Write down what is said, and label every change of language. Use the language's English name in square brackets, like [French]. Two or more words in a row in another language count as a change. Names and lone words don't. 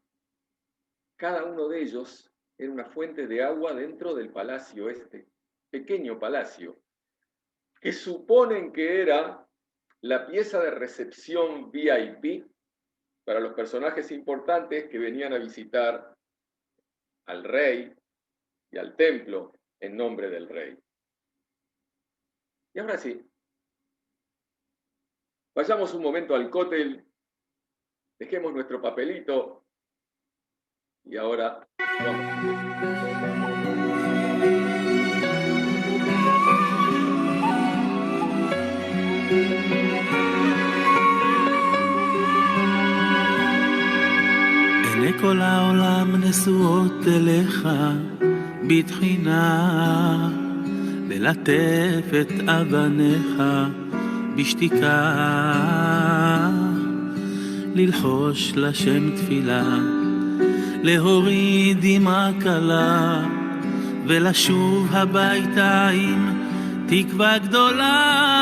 [Spanish] Cada uno de ellos era una fuente de agua dentro del palacio este, pequeño palacio, que suponen que era la pieza de recepción VIP para los personajes importantes que venían a visitar al rey y al templo en nombre del rey. Y ahora sí, vayamos un momento al cótel, dejemos nuestro papelito y ahora vamos. [Hebrew] עיני כל העולם נשואות אליך בתחינה, ללטף את אבניך בשתיקה, ללחוש לשם תפילה, להוריד דמעה קלה ולשוב הביתה עם תקווה גדולה.